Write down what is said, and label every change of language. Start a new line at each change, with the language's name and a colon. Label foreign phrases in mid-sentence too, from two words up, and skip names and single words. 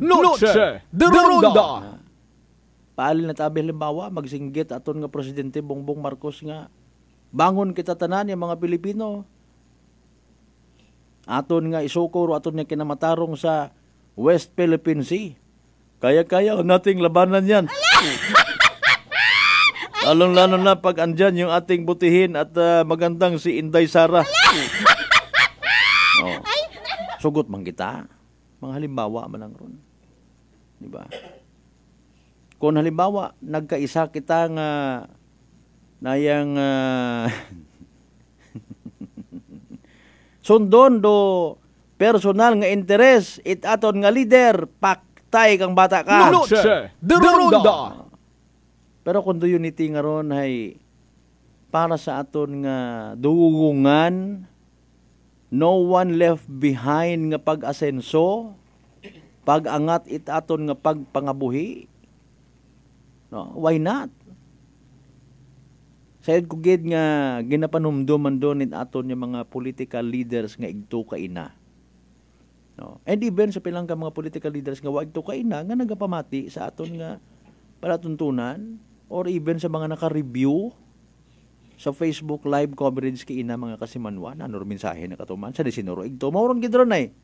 Aklanon: Noche de Ronda. Paalin na tabi halimbawa, magsinggit aton nga Presidente Bongbong Marcos nga bangon kita tanan yung mga Pilipino. Aton nga isukor, aton nga kinamatarong sa West Philippine Sea.
Filipino: Kaya-kaya nating labanan yan. Lalong-lalo na pag andyan yung ating butihin at magandang si Inday Sara.
Aklanon: Sugot man kita. Mga halimbawa man lang ron. Diba? Kung halimbawa, nagkaisa kita nga nayang sundon do personal nga interes it aton nga leader, paktay kang bata ka. Noche de Ronda. Pero kung do unity nga ron ay para sa aton nga dugungan,
English: no one left behind
Aklanon: nga pag-asenso, pag-angat it aton nga pagpangabuhi.
English: No, why not?
Aklanon: Sayad ko gid nga ginapanumduman doon it aton yung mga
English: political leaders
Aklanon: nga igto kaina. No, and even sa pilang ka mga
English: political leaders
Aklanon: nga wa igto kaina nga nagapamati sa aton nga palatuntunan or even sa mga naka-review sa Facebook
English: live coverage
Aklanon: kay ina mga kasimanwa na mensahe na katuman sa desinoro igto mauron gid ron ay.